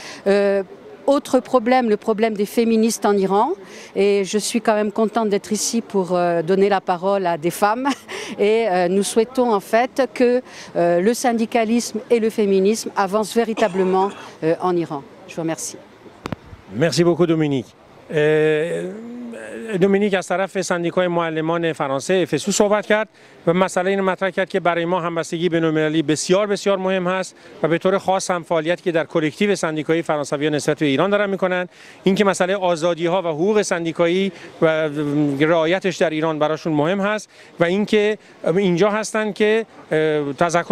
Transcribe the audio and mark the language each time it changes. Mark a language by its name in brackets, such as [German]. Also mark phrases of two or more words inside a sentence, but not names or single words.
[French] Autre problème, le problème des féministes en Iran. Et je suis quand même contente d'être ici pour donner la parole à des femmes. Et nous souhaitons en fait que le syndicalisme et le féminisme avancent véritablement en Iran. Je vous remercie. Merci beaucoup Dominique. [Persian] دومینیک از طرف سندیکای معلمان فرانسه FSU صحبت کرد و مسئله اینو مطرح کرد که برای ما همبستگی بین‌المللی بسیار مهم هست و به طور خاص هم فعالیتی که در کلکتیو سندیکایی فرانسویان نسبت به ایران دارن میکنن، این که مسئله آزادی‌ها و حقوق سندیکایی و رعایتش در ایران براشون مهم هست و اینکه اینجا هستن که تذکر